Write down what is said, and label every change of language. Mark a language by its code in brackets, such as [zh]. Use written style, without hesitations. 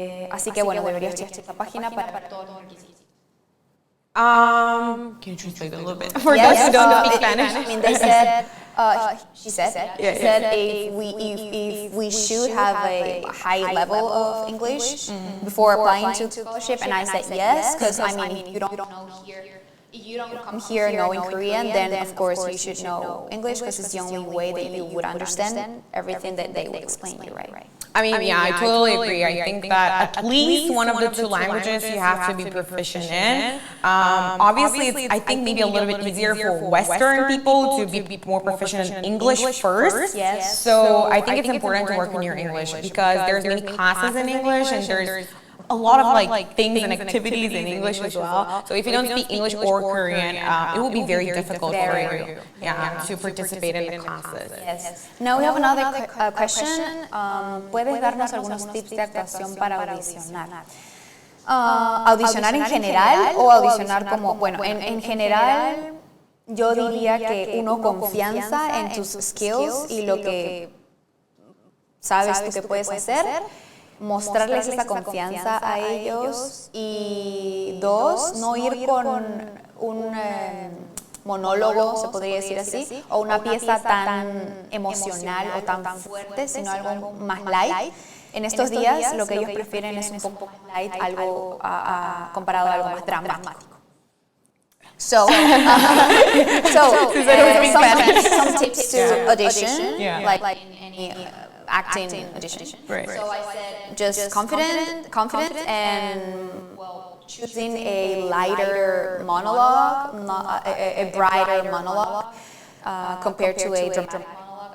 [es] Así que, bueno, deberías checar esta página para todos los requisitos. [en] Can you translate a little bit for those who don't speak Spanish? I mean, they said, she said if we should have a high level of English before applying to scholarship, and I said yes, because I mean, if you don't come here knowing Korean, then of course you should know English, because it's the only way that you would understand everything that they would explain you, right? I mean, I totally agree. I think that at least one of the two languages you have to be proficient in. Obviously, I think maybe a little bit easier for Western people to be more proficient in English first. Yes. So I think it's important to work on your English because there's many classes in English and there's a lot of like things and activities in English as well. So if you don't speak English or Korean, it will be very difficult for you to participate in the classes. Yes. Now we have another question. [es] ¿Puedes darnos algunos tips de actuación para audicionar? ¿Audicionar en general o audicionar como, bueno, en general yo diría que uno confianza en tus skills y lo que sabes tú que puedes hacer, mostrarles esa confianza a ellos, y dos, no ir con un monólogo, se podría decir así, o una pieza tan emocional o tan fuerte, sino algo más light. En estos días lo que ellos prefieren es un poco más light, algo comparado a algo más dramático. [en] So some tips to audition, like in any acting audition. Right. So I said just confident, and choosing a lighter monologue, not a brighter monologue compared to a dramatic monologue.